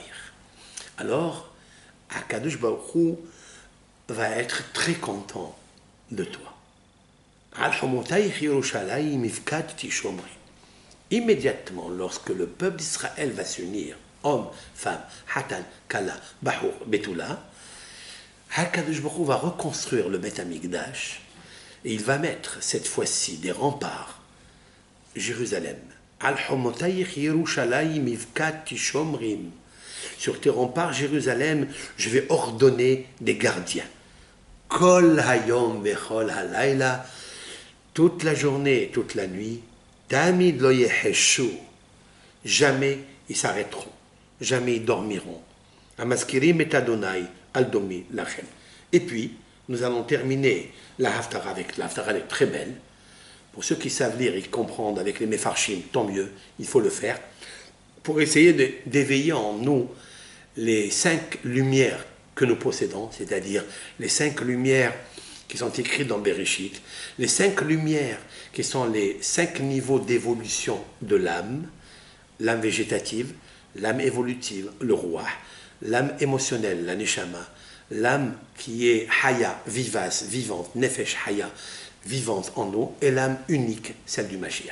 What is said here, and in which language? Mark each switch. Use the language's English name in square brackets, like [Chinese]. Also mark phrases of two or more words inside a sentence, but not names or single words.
[French] Alors, [Hebrew] הקדוש ברוך הוא [French] va être très content de toi. Immédiatement, lorsque le peuple d'Israël va s'unir, homme, femme, [Hebrew] חתן, כלה, בחור, בתולה, הקדוש ברוך הוא [French] va reconstruire le [Hebrew] בית המקדש [French] et il va mettre cette fois-ci des remparts, Jérusalem. Sur tes remparts, Jérusalem, je vais ordonner des gardiens. [Hebrew] כל היום וכל הלילה, [French] toute la journée, toute la nuit, [Hebrew] תמיד לא יחשו, [French] jamais ils s'arrêteront, jamais ils dormiront. [Hebrew] המזכירים את אדני, אל דמי לכם. [French] Et puis, nous allons terminer la Haftara avec la Haftara, elle est très belle. Pour ceux qui savent lire et comprendre avec les Mefarshim, tant mieux, il faut le faire, pour essayer d'éveiller en nous les 5 lumières que nous possédons, c'est-à-dire les 5 lumières qui sont écrites dans Bereshit, les 5 lumières qui sont les 5 niveaux d'évolution de l'âme végétative, l'âme évolutive, le roi, l'âme émotionnelle, la neshama, l'âme qui est haya, vivace, vivante, [Hebrew] נפש חיה, [French] vivante en nous, et l'âme unique, celle du Mashiach.